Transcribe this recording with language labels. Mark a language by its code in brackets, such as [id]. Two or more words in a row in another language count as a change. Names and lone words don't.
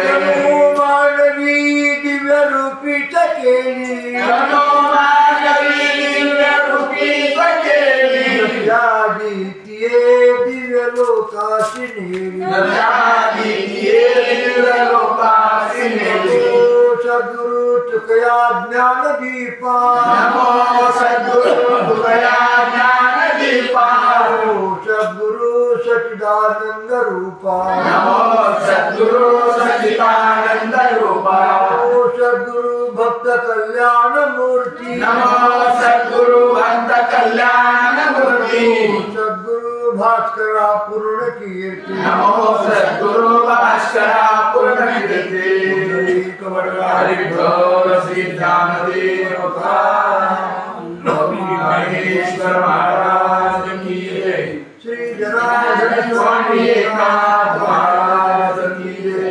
[mr] मानवी दिव्य रूपी केली। मानवी दिव्य रूपी केली। दिव्य लोकाशी नेली। दिव्य लोकाशी नेली। सद्गुरु तुकया ज्ञान दीपा। नमो सद्गुरु तुकया ज्ञान दीपा। सद्गुरु सच्चिदानंद रूपा। नमो सद्गुरु सच्चिदानंद रूपा। सद्गुरु भक्त कल्याण मूर्ति। नमो सद्गुरु भक्त कल्याण मूर्ति। सद्गुरु भास्करा पूर्ण कीर्ति। नमो सद्गुरु भास्करा पूर्ण कीर्ति। श्री ज्ञानदेव महेश्वर [hi] महाराज की जय। [mr] श्री जनार्दन स्वामी [hi] महाराज की जय।